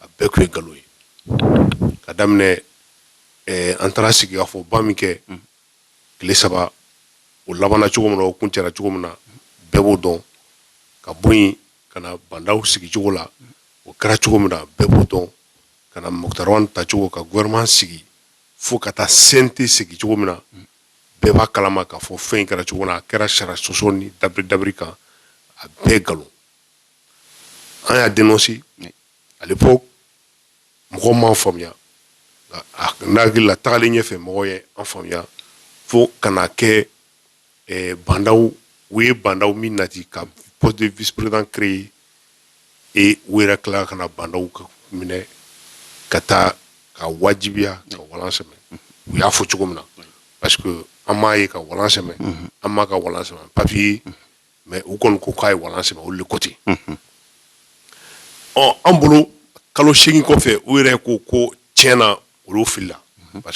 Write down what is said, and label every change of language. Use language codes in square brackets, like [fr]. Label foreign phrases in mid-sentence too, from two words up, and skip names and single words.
[bm] bɛɛ tun ye nkalon ye ka daminɛ an taara sigikafɔ ba min kɛ tile 3 o labanna cogo min na o kuncɛra cogo min na bɛɛ b'o dɔn ka bɔ yen ka na bandaw sigi cogo la o kɛra cogo min na bɛɛ b'o dɔn ka na Mokutari ta cogo ka gouvernement sigi fo ka taa CNT sigi cogo min na bɛɛ b'a kalama k'a fɔ fɛn in kɛra cogo min na a kɛra sariya sɔsɔ ni dabiri kan a bɛɛ nkalon an y'a [fr] dénoncé à l'époque [bm] mɔgɔw m'an faamuya n'a hakili la tagalen ɲɛfɛ mɔgɔw ye an faamuya fo ka na kɛ bandaw u ye bandaw min nati ka [fr] poste de vice-président créé et [bm] u yɛrɛ tila ka na bandaw minɛ ka taa ka wajibiya ka walan sɛmɛ u y'a fɔ cogo min na [fr] parce que [bm] an m'a ye ka walan sɛmɛ an m'a ka walan sɛmɛ [fr] papier mais [bm] u kɔni ko k'a ye walan sɛmɛ olu le ko ten an bolo kalo 8 kɔfɛ u yɛrɛ ko tiɲɛna olu filila parce